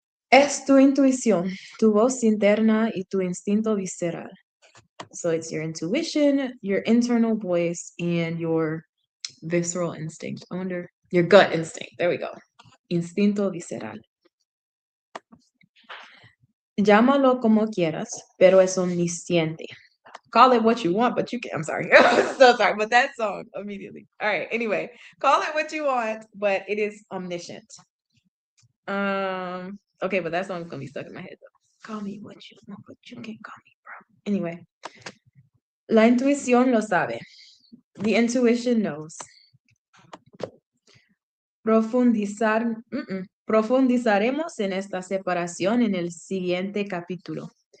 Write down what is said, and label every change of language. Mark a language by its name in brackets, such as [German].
[Spanish] Es tu intuición, tu voz interna y tu instinto visceral. [English] So it's your intuition, your internal voice, and your visceral instinct. I wonder, your gut instinct. There we go. [Spanish] Instinto visceral. Llámalo como quieras, pero es omnisciente. [English] Call it what you want, but you can. I'm sorry. So sorry, but that song immediately. All right. Anyway, call it what you want, but it is omniscient. Okay, but that song's gonna be stuck in my head though. Call me what you want, but you can call me, bro. [Spanish] Anyway, la intuición lo sabe. [English] The intuition knows. [Spanish] Profundizaremos en esta separación en el siguiente capítulo.